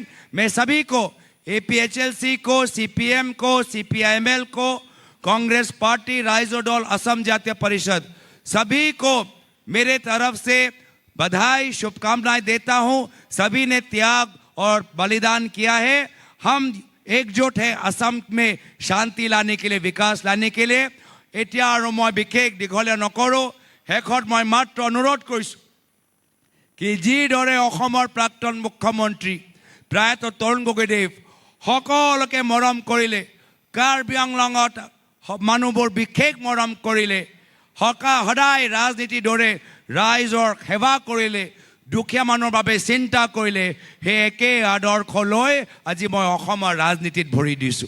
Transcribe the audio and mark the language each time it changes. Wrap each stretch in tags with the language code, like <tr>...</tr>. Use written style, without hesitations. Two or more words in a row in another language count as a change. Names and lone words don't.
<hi>मैं सभी को, APHLC को, CPM को, CPIML को, कांग्रेस पार्टी, राइजो दल, असम जातीय परिषद, सभी को मेरे तरफ से बधाई, शुभकामनाएं देता हूं। सभी ने त्याग और बलिदान किया है। हम एकजुट है असम में शांति लाने के लिए, विकास लाने के लिए।</hi> <as>এতিয়া আৰু মই বিশেষ দীঘলীয়া নকৰোঁ। শেষত মই মাত্ৰ অনুৰোধ কৰিছোঁ কি যিদৰে অসমৰ প্ৰাক্তন মুখ্যমন্ত্ৰী প্ৰায়তঃ তৰুণ গগৈদেৱ সকলোকে মৰম কৰিলে, কাৰ্বি আংলঙত মানুহবোৰ বিশেষ মৰম কৰিলে, সদায় ৰাজনীতিৰ দৰে ৰাইজৰ সেৱা কৰিলে, দুখীয়া মানুহৰ বাবে চিন্তা কৰিলে, সেই একে আদৰ্শ লৈ আজি মই অসমৰ ৰাজনীতিত ভৰি দিছোঁ।</as>